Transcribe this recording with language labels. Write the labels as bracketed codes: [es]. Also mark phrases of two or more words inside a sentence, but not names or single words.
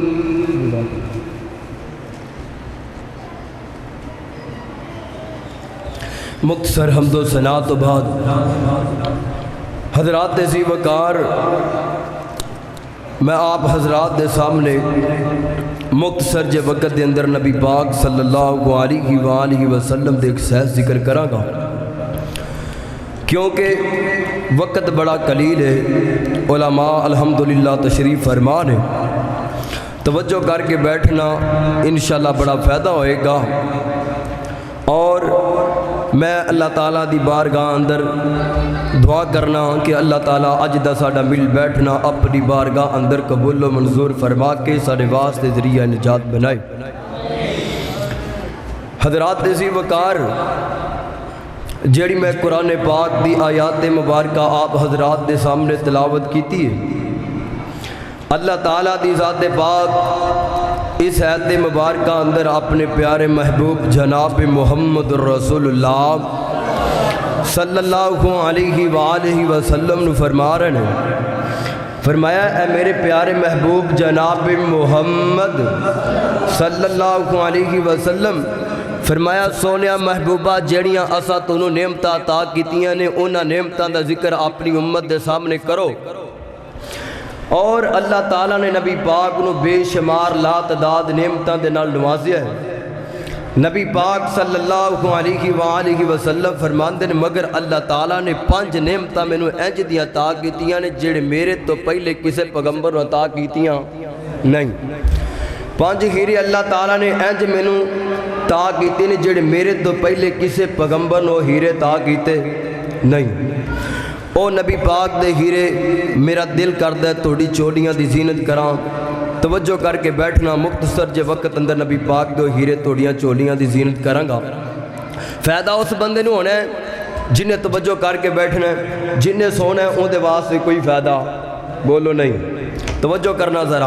[pa] مختصر حمد و ثنا تو بعد حضرات ذی وقار میں آپ حضرات دے سامنے مختصر جے وقت دے اندر نبی پاک [ar] صلی اللہ علیہ وآلہ وسلم [pa] دے ایک سہز ذکر کراں گا، کیونکہ وقت بڑا قلیل ہے. علماء الحمدللہ تشریف فرمان ہے، توجہ کر کے بیٹھنا انشاءاللہ بڑا فائدہ ہوئے گا. اور میں اللہ تعالیٰ دی بارگاہ اندر دعا کرنا کہ اللہ تعالیٰ اج دا ساڈا مل بیٹھنا اپنی بارگاہ اندر قبول و منظور فرما کے ساڈے واسطے ذریعہ نجات بنائے. حضرات ذی وقار جیڑی میں قرآن پاک دی آیات مبارکہ آپ حضرات دے سامنے تلاوت کیتی ہے، اللہ تعالیٰ دی ذات پاک اس آیت مبارکہ اندر اپنے پیارے محبوب جناب محمد رسول اللہ [ar] صلی اللہ علیہ وآلہ وسلم [pa] نے فرما رہے ہیں، فرمایا اے میرے پیارے محبوب جناب محمد [ar] صلی اللہ علیہ وسلم، [pa] فرمایا سونیا محبوبہ جیڑیاں اسا تونوں نعمتاں عطا کیتیاں نے انہاں نعمتاں دا ذکر اپنی امت دے سامنے کرو. اور اللہ تعالیٰ نے نبی پاک نو بے شمار لا تعداد نعمتاں دے نال نوازیا ہے. نبی پاک [ar] صلی اللہ علیہ وآلہ وسلم [pa] فرماندے نے مگر اللہ تعالیٰ نے 5 نعمتاں مینوں انج دیاں عطا کیتیاں نے جڑے میرے تو پہلے کسے پیغمبر نوں عطا کیتیاں نہیں. 5 ہیرے اللہ تعالیٰ نے انج مینوں عطا کیتے نے جڑے میرے تو پہلے کسے پیغمبر نوں ہیرے عطا کیتے نہیں. او نبی پاک دے ہیرے میرا دل کردہ ہے توڑی چوڑیاں دی زینت کراں. توجہ کر کے بیٹھنا، مختصر جے وقت اندر نبی پاک دے ہیرے توڑیاں چوڑیاں دی زینت کراں گا. فائدہ اس بندے نوں ہونا ہے جنہیں توجہ کر کے بیٹھنا ہے، جنہیں سونا ہے اون دے واسطے کوئی فائدہ بولو نہیں، توجہ کرنا ذرا.